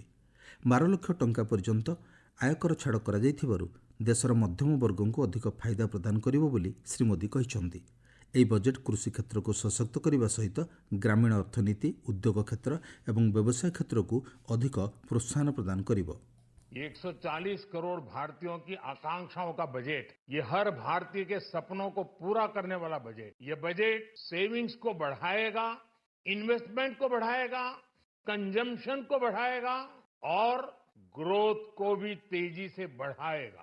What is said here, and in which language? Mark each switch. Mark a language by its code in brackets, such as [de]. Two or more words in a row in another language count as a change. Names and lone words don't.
[or] 12 ଲକ୍ଷ ଟଙ୍କା ପର୍ଯ୍ୟନ୍ତ ଆୟକର ଛାଡ଼ କରାଯାଇଥିବାରୁ ଦେଶର ମଧ୍ୟମ ବର୍ଗଙ୍କୁ ଅଧିକ ଫାଇଦା ପ୍ରଦାନ କରିବ ବୋଲି ଶ୍ରୀ ମୋଦି କହିଛନ୍ତି। ଏହି ବଜେଟ୍ କୃଷି କ୍ଷେତ୍ରକୁ ସଶକ୍ତ କରିବା ସହିତ ଗ୍ରାମୀଣ ଅର୍ଥନୀତି, ଉଦ୍ୟୋଗ କ୍ଷେତ୍ର ଏବଂ ବ୍ୟବସାୟ କ୍ଷେତ୍ରକୁ ଅଧିକ ପ୍ରୋତ୍ସାହନ ପ୍ରଦାନ କରିବ। [hi] 140 करोड़ भारतीयों की आकांक्षाओं का बजट, ये हर भारतीय के सपनों को पूरा करने वाला बजट। ये बजट सेविंग्स को बढ़ाएगा, इन्वेस्टमेंट को बढ़ाएगा, कंजम्पशन को बढ़ाएगा और ग्रोथ को भी तेजी से बढ़ाएगा।